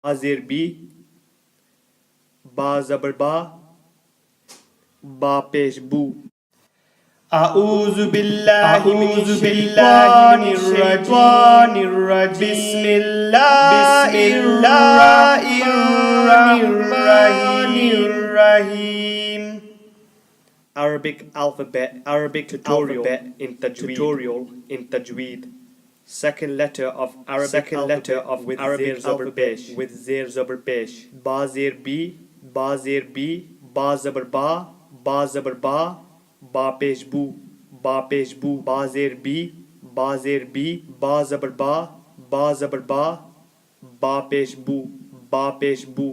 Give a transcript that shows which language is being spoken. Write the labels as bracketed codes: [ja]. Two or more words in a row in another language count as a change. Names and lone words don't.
[ur] زیر بی، با زبر با، با پیش بو. [ar] أعوذ بالله من الشيطان الرجيم بسم الله الرحمن الرحيم. [en] Arabic alphabet tutorial in tajweed. Second letter of Arabic alphabet with Arabic alphabet with [ur] زیر زبر پیش. با زیر بی، با زیر بی، با زبر با، با زبر با، با پیش بو، با پیش بو, ba pesh bu. با زیر بی، با زیر بی، با زبر با، با زبر با، با پیش بو، با پیش بو, ba pesh bu.